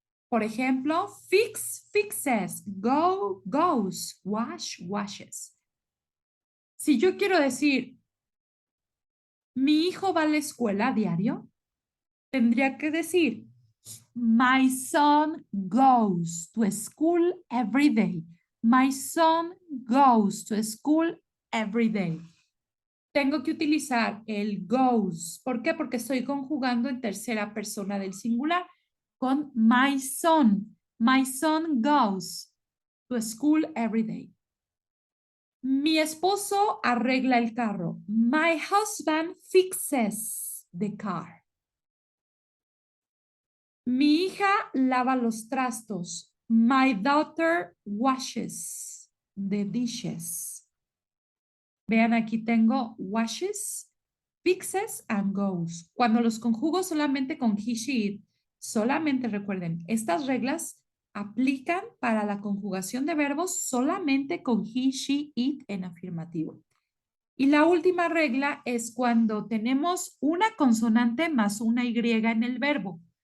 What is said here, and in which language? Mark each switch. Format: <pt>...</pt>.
<es>Por ejemplo,</es> <en>fix, fixes, go, goes, wash, washes.</en> <es>Si yo quiero decir, mi hijo va a la escuela a diario, tendría que decir,</es> <en>my son goes to school every day. My son goes to school every day.</en> <es>Tengo que utilizar el goes. ¿Por qué? Porque estoy conjugando en tercera persona del singular con my son.</es> <en>My son goes to school every day.</en> <es>Mi esposo arregla el carro.</es> <en>My husband fixes the car.</en> <es>Mi hija lava los trastos.</es> <en>My daughter washes the dishes.</en> <es>Vean, aquí tengo washes, fixes and goes. Cuando los conjugo solamente con he, she, it, solamente recuerden, estas reglas aplican para la conjugación de verbos solamente con he, she, it en afirmativo. Y la última regla es cuando tenemos una consonante más una Y en el verbo.</es>